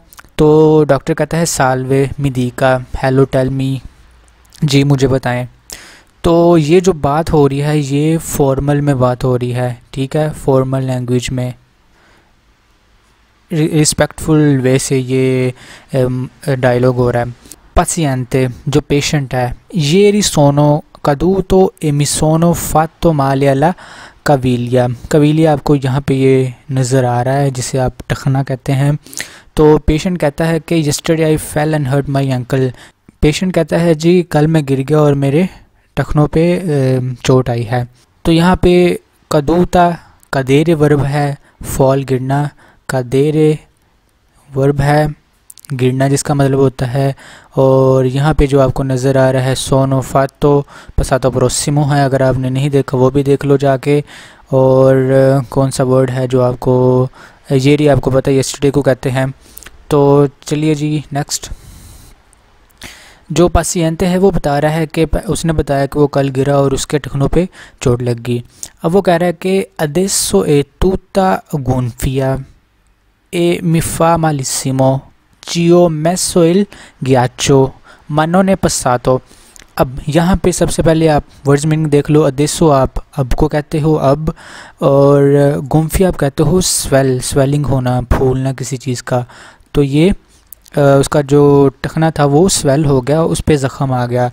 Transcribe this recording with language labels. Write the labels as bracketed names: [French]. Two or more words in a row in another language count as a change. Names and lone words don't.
[Hindi] तो डॉक्टर कहता है [Italian] Salve mi dica, [English] hello tell me, [Hindi] जी मुझे बताएं। तो ये जो बात हो रही है ये फॉर्मल में बात हो रही है, ठीक है, [English] formal language [Hindi] में, [English] respectful way [Hindi] से ये डायलॉग हो रहा है। [Italian] पासिएंटे [Hindi] जो पेशेंट है, [Italian] Ieri sono caduto e mi sono fatto male alla caviglia। [Hindi] कविलिया आपको यहाँ पे ये नज़र आ रहा है जिसे आप टखना कहते हैं। तो पेशेंट कहता है कि [English] yesterday I fell and hurt my ankle। [Hindi] पेशेंट कहता है जी कल मैं गिर गया और मेरे टखनों पे चोट आई है। तो यहाँ पे [Italian] caduto cadere [Hindi] वर्ब है, फॉल गिरना, कदेरे वर्ब है गिरना जिसका मतलब होता है। और यहाँ पे जो आपको नज़र आ रहा है [Italian] sono fatto passato prossimo [Hindi] है, अगर आपने नहीं देखा वो भी देख लो जाके। और कौन सा वर्ड है जो आपको येरी आपको पता है यस्टरडे को कहते हैं। तो चलिए जी नेक्स्ट। जो पासिएंटे है वो बता रहा है कि उसने बताया कि वो कल गिरा और उसके टखनों पे चोट लग गई। अब वो कह रहा है कि [Italian] adesso è tutta gonfia e mi fa malissimo, ci ho messo il ghiaccio, ma non è passato। [Hindi] अब यहाँ पे सबसे पहले आप [English] words meaning [Hindi] देख लो। अदेसो आप अब को कहते हो अब, और गुम्फी आप कहते हो स्वेलिंग होना, फूलना किसी चीज़ का। तो ये उसका जो टखना था वो स्वेल हो गया, उस पे ज़ख़म आ गया।